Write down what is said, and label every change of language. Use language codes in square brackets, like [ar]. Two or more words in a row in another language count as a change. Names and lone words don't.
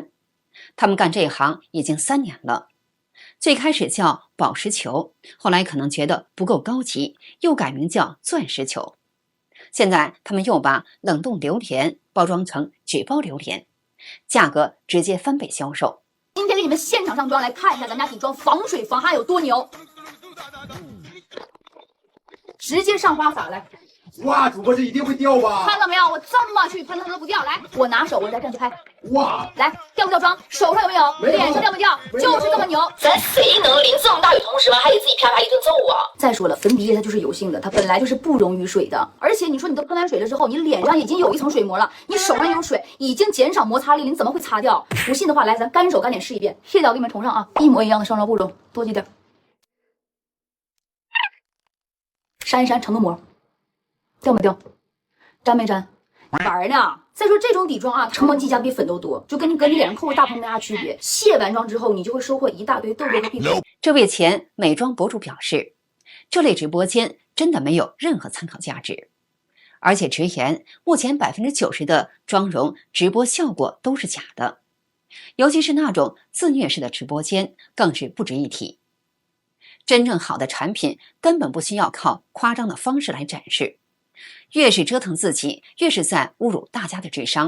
[zh] 他們幹這一行已經3年了，最開始叫寶石球，後來可能覺得不夠高級，又改名叫鑽石球。現在他們又把冷凍榴蓮包裝成紙包榴蓮，價格直接翻倍銷售。今天給你們現場上妝，來看一下咱們家底妝防水防汗有多牛，直接上花灑來。哇，主播這一定會掉吧？看到沒有，我這麼去噴它都不掉。來，我拿手，我再這樣去拍。哇，來，掉不掉妝？手上有沒有？臉上掉不掉？就是這麼牛。咱誰能淋這麼大雨同時完還給自己啪啪一頓揍啊？再說了，粉底液它就是油性的，它本來就是不溶於水的。而且你說你都噴完水了之後，你臉上已經有一層水膜了，你手上有水，已經減少摩擦力了，你怎麼會擦掉？不信的話，來，咱乾手乾臉試一遍。卸掉給你們重上啊，一模一樣的上妝步驟，多擠點。扇一扇承個膜，掉沒掉？粘沒粘？玩呢？再說這種底妝啊，成本計價比粉都多，就跟你臉上扣個大棚沒啥區別。卸完妝之後，你就會收穫一大堆痘痘和屁股。這位前美妝博主表示，這類直播間真的沒有任何參考價值，而且直言，目前90%的妝容直播效果都是假的，尤其是那種自虐式的直播間，更是不值一提。真正好的產品根本不需要靠誇張的方式來展示。越是折騰自己，越是在侮辱大家的智商。